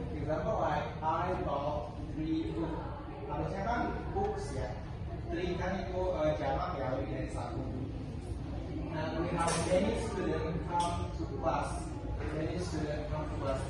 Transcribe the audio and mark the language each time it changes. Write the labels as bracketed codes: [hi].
[en] Example like I bought 3 books. [id] Harusnya kan books ya. 3 kan itu jamak ya lebih dari 1. [en] And we have many students come to class. Many students come to class.